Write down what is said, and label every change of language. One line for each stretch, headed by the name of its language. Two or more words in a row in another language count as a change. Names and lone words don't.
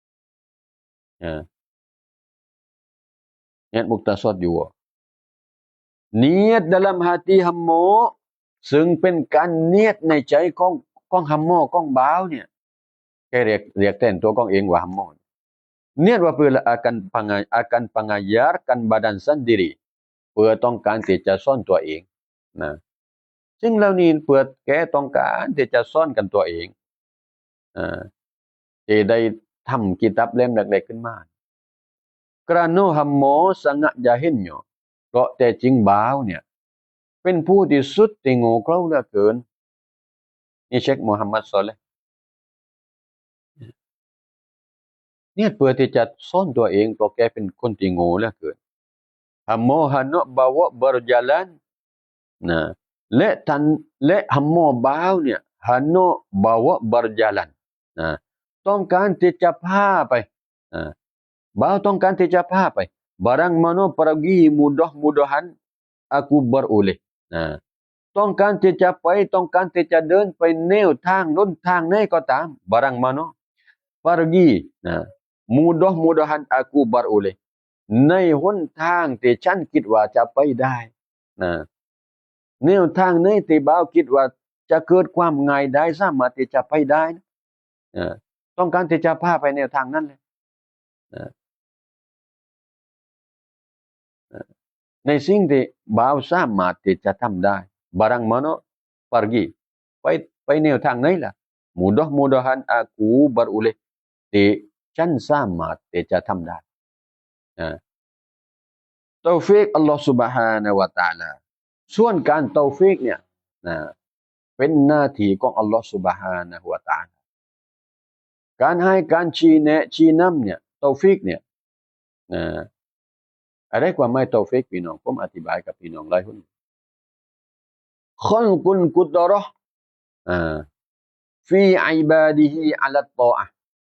Malay: niat muktasad juga niat dalam hati hamba
Thai: ซึ่งเป็นการเนียดในใจ ของฮัมโมของบ่าวเนี่ยแกเรียกแทนตัวของเองว่าฮัมโมเนียดว่าเพื่อ
Malay: akan pengajarkan badan sendiri
Thai: เพื่อต้องการที่จะสอนตัวเองซึ่งเหล่านี้เพื่อแกต้องการที่จะสอนกันตัวเองอ่าที่ได้ทำกิตับเล่มเล็กๆขึ้นมา
Malay: Kerana hamba sangat jahilnya.
Thai: Kok แต่จริงบ่าวเนี่ยเป็นผู้ที่สุดที่โง่เขลาเหลือเกินนี่เชคมูฮัมหมัดศอลิห์เนี่ยเพื่อที่จะซ่อนตัวเองเพราะแกเป็นคนที่โง่เหลือเกิน
Malay: Hamba hendak bawa berjalan
Thai: นะและท่านและฮัมโมบ่าวเนี่ยฮันโนบาวะบรจาลันนะต้องการที่จะพาไป นะบ่าวต้องการที่จะพาไป
Malay: barang mana pergi mudah-mudahan aku beroleh
Thai: นะต้องการที่จะไป ต้องการที่จะเดินไปแนวทางล้นทางไหนก็ตาม
Malay: barang mana pergi
Thai: นะ
Malay: mudah-mudahan aku beroleh
Thai: ในหนทางที่ฉันคิดว่าจะไปได้นะแนวทางไหนที่บ่าวคิดว่าจะเกิดความง่ายได้สามารถที่จะไปได้นะต้องการที่จะพาไปแนวทางนั้นเลยนะ ในสิ่งที่บ่าวสามารถที่จะทำได้
Malay: barang mana pergi
Thai: ไปแนวทางไหนล่ะ
Malay: mudah-mudahan aku beroleh
Thai: ที่ฉันสามารถที่จะทำได้ ตอฟิกอัลลอฮฺ سبحانه และ تعالى ส่วนการตอฟิกเนี่ยนะเป็นหน้าที่ของอัลลอฮฺ سبحانه และ تعالى การให้การชี้แนะชี้นำเนี่ยตอฟิกเนี่ยนะอะไรความหมายตอฟิกพี่น้องผมอธิบายกับพี่น้องหลายคน
Arabic: خلق القدرة في عباده على الطاعة